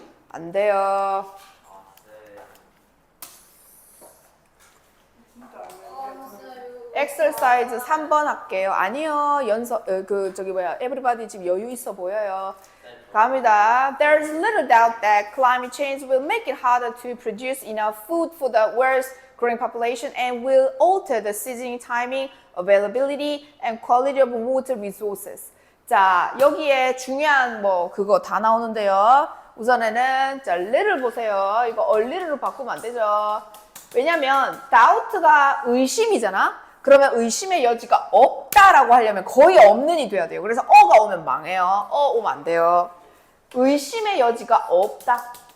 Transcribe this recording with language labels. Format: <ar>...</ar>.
<ko>안 돼요. 엑서사이즈 3번 할게요. 아니요. everybody 지금 여유 있어 보여요. 갑니다.</ko> <en>There's little doubt that climate change will make it harder to produce enough food for the world's growing population and will alter the seasoning timing, availability, and quality of water resources.</en> <ko>자, 여기에 중요한 그거 다 나오는데요. 우선에는 자, little 보세요. 이거 얼리를로 바꾸면 안 되죠. 왜냐면 doubt가 의심이잖아. 그러면 의심의 여지가 없다라고 하려면 거의 없는이 돼야 돼요. 그래서 어가 오면 망해요. 오면 안 돼요. 의심의 여지가 없다.</ko>